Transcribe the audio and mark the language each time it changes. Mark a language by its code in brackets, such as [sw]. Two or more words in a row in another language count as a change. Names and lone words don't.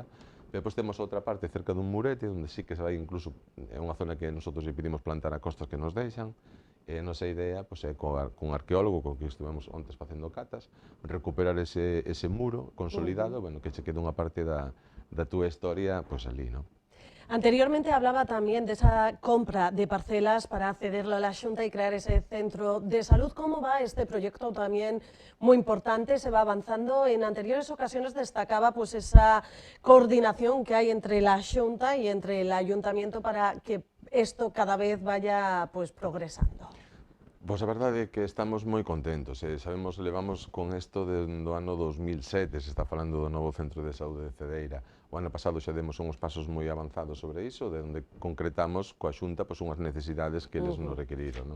[gl] Depois temos outra parte cerca dun murete, onde [es] sí que [gl] se vai incluso, é unha zona que [es] nosotros lle [gl] pedimos plantar a costas que nos deixan, e a nosa idea pues, é con arqueólogo, con que estivemos ontes facendo catas, recuperar ese muro consolidado, bueno, que se quede unha parte da túa historia pues, ali, ¿no? [es] Anteriormente hablaba también de esa compra de parcelas para cederlo a la Xunta y crear ese centro de salud. ¿Cómo va este proyecto también muy importante? ¿Se va avanzando? En anteriores ocasiones destacaba pues esa coordinación que hay entre la Xunta y entre el Ayuntamiento para que esto cada vez vaya pues progresando. [gl] Pois a verdade é que estamos moi contentos, levamos con isto do ano 2007, se está falando do novo Centro de Saúde de Cedeira. O ano pasado xa demos uns pasos moi avanzados sobre iso, de onde concretamos coa Xunta pois, unhas necesidades que eles nos requeriron, ¿no?